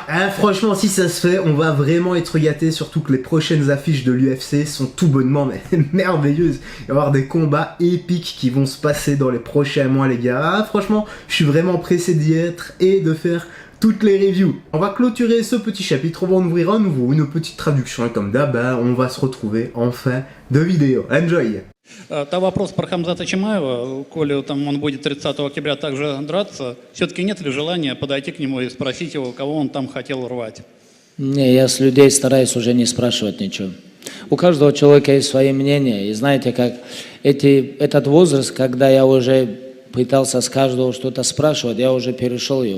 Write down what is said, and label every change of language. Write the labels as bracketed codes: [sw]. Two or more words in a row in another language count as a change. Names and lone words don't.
[fr] Hein, franchement, si ça se fait, on va vraiment être gâtés, surtout que les prochaines affiches de l'UFC sont tout bonnement merveilleuses. Il va y avoir des combats épiques qui vont se passer dans les prochains mois, les gars. Ah, franchement, je suis vraiment pressé d'y être et de faire toutes les reviews. On va clôturer ce petit chapitre, on va en ouvrir un nouveau, une petite traduction, et comme d'hab, on va se retrouver en fin de vidéo. Enjoy! [ru] Там вопрос про Хамзата Чимаева, коли там он будет 30 октября также драться, все-таки нет ли желания подойти к нему и спросить его, кого он там хотел рвать? Не, я с людей стараюсь уже не спрашивать ничего. У каждого человека есть свои мнения, и знаете, как этот возраст, когда я уже пытался с каждого что-то спрашивать, я уже перешел его.